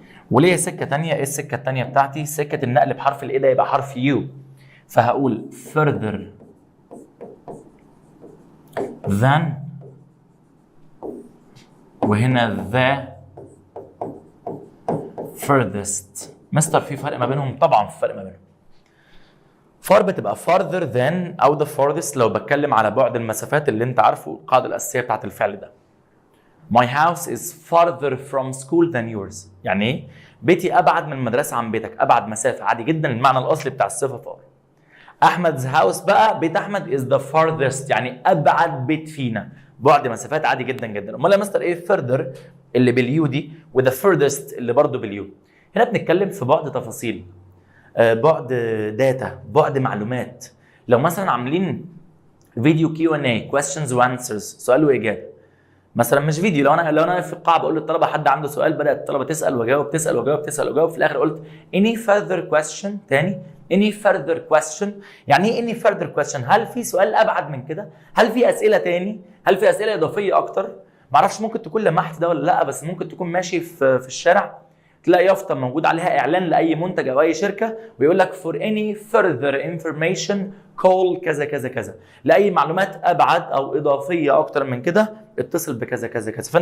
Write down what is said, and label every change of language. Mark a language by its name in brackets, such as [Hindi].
[Arabic] وليه سكه ثانيه؟ ايه السكه الثانيه بتاعتي؟ سكه النقل بحرف الاي ده يبقى حرف يو، فهقول [English] further than، [Arabic] وهنا the furthest. مستر في فرق ما بينهم؟ طبعا في فرق ما بينهم. far بتبقى farther than او the farthest لو بتكلم على بعد المسافات اللي انت عارفه القاعده الاساسيه بتاعت الفعل ده. [English] My house is farther from school than yours. [Arabic] يعني ايه؟ بيتي ابعد من المدرسه عن بيتك، ابعد مسافه عادي جدا، المعنى الاصلي بتاع الصفه far. احمد's house بقى، بيت احمد [English] is the farthest [Arabic] يعني ابعد بيت فينا، بعد مسافات عادي جدا جدا. امال يا مستر ايه further اللي باليو دي وذا furthest اللي برضه باليو؟ هنا بنتكلم في بعد تفاصيل، بعد داتا، بعد معلومات. لو مثلا عاملين فيديو Q&A [English] questions and answers [Arabic] سؤال واجابه مثلا، مش فيديو، لو انا في القاعه بقول للطلبه حد عنده سؤال، بدات الطلبه تسال واجاوب، تسال واجاوب، تسال واجاوب، في الاخر قلت [English] any further question. تاني any further question. [Arabic] يعني ايه [English] any further question؟ [Arabic] هل في سؤال ابعد من كده؟ هل في اسئله تاني؟ هل في اسئله اضافيه اكتر؟ معرفش ممكن تكون لمحت ده ولا لا، بس ممكن تكون ماشي في الشارع تلاقي يافطه موجود عليها اعلان لاي منتج او اي شركه، ويقول لك [English] for any further information call [Arabic] كذا كذا كذا، لاي معلومات ابعد او اضافيه اكتر من كده اتصل بكذا كذا كذا.